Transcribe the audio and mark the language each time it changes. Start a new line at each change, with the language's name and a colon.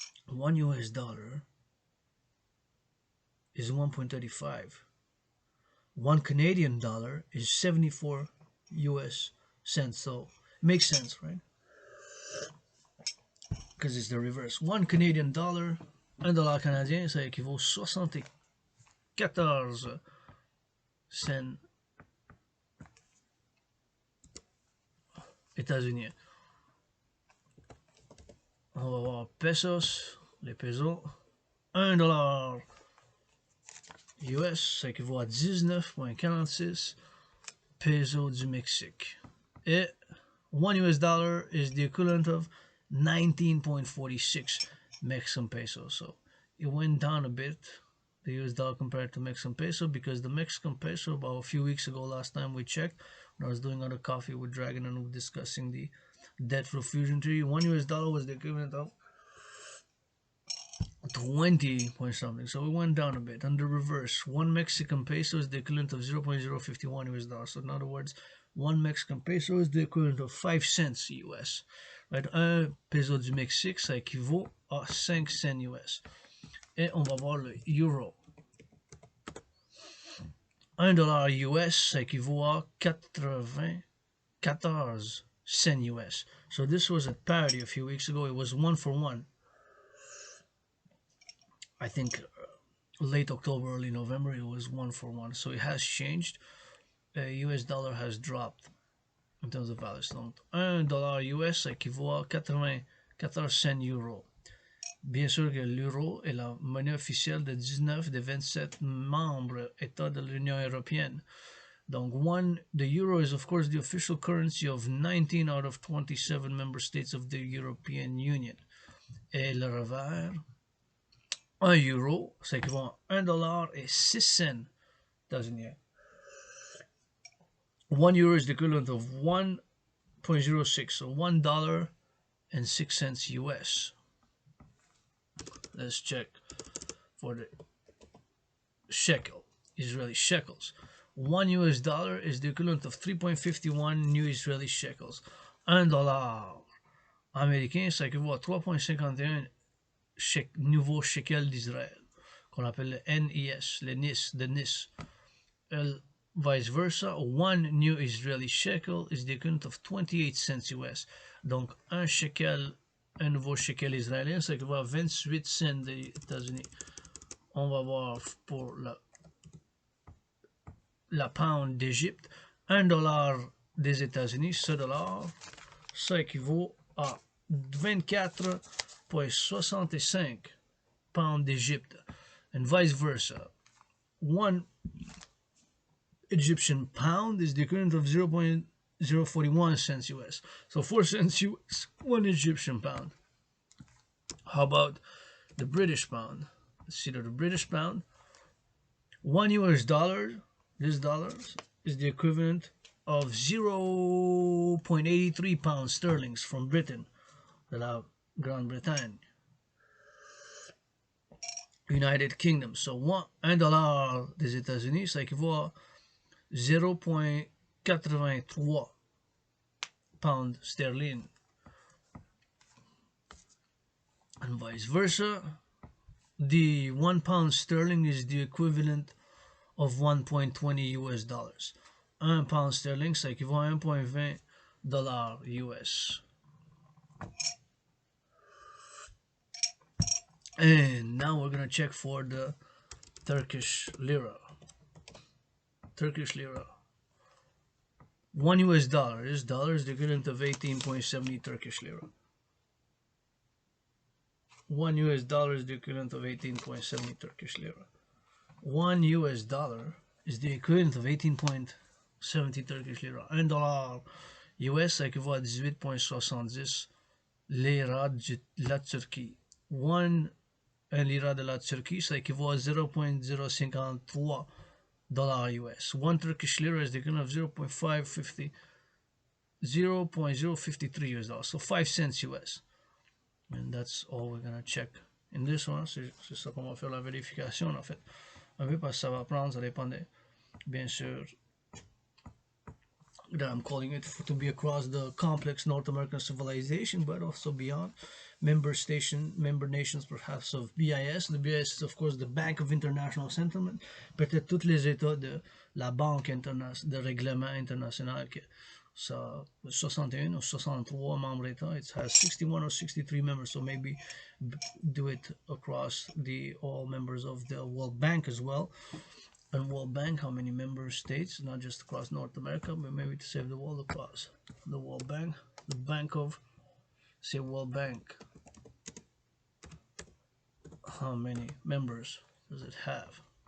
English: $1 US is 1.35. $1 Canadian is 74 US cents. So it makes sense, right? Because it's the reverse.
French: $1 Canadian, $1 canadien, ça équivaut 74 cents États-Unis. On va voir pesos, les pesos. $1 US, ça équivaut à 19.46 pesos du Mexique.
English: Et $1 US is the equivalent of 19.46 Mexican pesos. So it went down a bit, the US dollar compared to Mexican peso, because the Mexican peso, about a few weeks ago, last time we checked, when I was doing other coffee with Dragon and we were discussing the debt refusion theory, $1 US was the equivalent of 20 point something. So it went down a bit. On the reverse, 1 Mexican peso is the equivalent of 0.051 US dollars. So in other words, 1 Mexican peso is the equivalent of 5 cents US. Right?
French: 1 peso du Mexique, ça équivaut à 5 cents US. Et on va voir le euro. $1 US, ça équivaut à 94 cents US.
English: So this was at parity a few weeks ago. It was 1 for 1. I think late October, early November, it was 1 for 1. So it has changed. US dollar has dropped in terms of value.
French: Donc, $1 US équivaut à 94 cents euros. Bien sûr que l'euro est la monnaie officielle de 19 des 27 membres États de l'Union européenne.
English: Donc, the euro is of course the official currency of 19 out of 27 member states of the European Union.
French: Et le revers, 1 euro, ça équivaut à $1 et 6 cents États-Unis.
English: 1 euro is the equivalent of 1.06, so $1 and 6 cents US. Let's check for the shekel, Israeli shekels. $1 is the equivalent of 3.51 new Israeli shekels.
French: $1 américain, ça équivaut à 3.51 nouveaux shekels d'Israël, qu'on appelle le NIS, le NIS, de NIS.
English: Vice versa, one new Israeli shekel is the equivalent of 28 cents US.
French: Donc, un nouveau shekel israélien, ça équivaut à 28 cents des États-Unis. On va voir pour la pound d'Égypte, $1 des États-Unis, ce dollar, ça équivaut à 24,65 pounds d'Égypte.
English: And vice versa, one Egyptian pound is the equivalent of 0.041 cents US. So 4 cents US, one Egyptian pound. How about the British pound? Let's see the British pound. $1, this dollars, is the equivalent of 0.83 pounds sterling from Britain,
French: de la Grande-Bretagne.
English: United Kingdom.
French: So $1 des États-Unis, ça équivaut à 0.83 pounds sterling.
English: And vice versa, the 1 pound sterling is the equivalent of 1.20 US dollars.
French: 1 pound sterling, ça équivaut à 1.20 dollars US.
English: And now we're gonna check for the Turkish lira. Turkish lira. $1, this dollar is the equivalent of 18.70 Turkish lira. $1 is the equivalent of 18.70 Turkish lira. $1 is the equivalent of 18.70 Turkish lira.
French: $1 US équivaut à 18.70 lira de la Turquie. 1 lira de la Turquie, ça équivaut à 0.053 dollars US.
English: 1 Turkish lira is the equivalent of 0.053 US dollars. So 5 cents US. And that's all we're gonna check in this one.
French: C'est ça qu'on va faire la vérification en fait. Un peu parce que ça va prendre, ça dépend de, bien sûr,
English: that I'm calling it to be across the complex North American civilization, but also beyond member nations perhaps of BIS. The BIS is of course the Bank of International Settlement,
French: peut-être tous les États de la Banque de règlement international que ça 61 ou 63 membres États.
English: It has 61 or 63 members, so maybe do it across all members of the World Bank as well. And World Bank, how many member states, not just across North America, but maybe to save the world across the World Bank, the Bank of, say World Bank, how many members does it have?